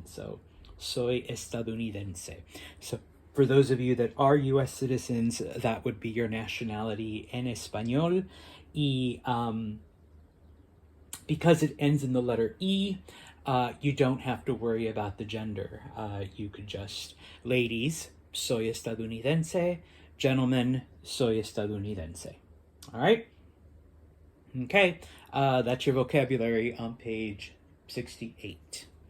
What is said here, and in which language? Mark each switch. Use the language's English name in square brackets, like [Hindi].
[English] So, [Spanish] soy estadounidense. [English] So, for those of you that are U.S. citizens, that would be your nationality [Spanish] en español. Y, [English] because it ends in the letter E, you don't have to worry about the gender. You could just, ladies, [Spanish] soy estadounidense. [English] Gentlemen, [Spanish] soy estadounidense. [English] All right? Okay, that's your vocabulary on page 68.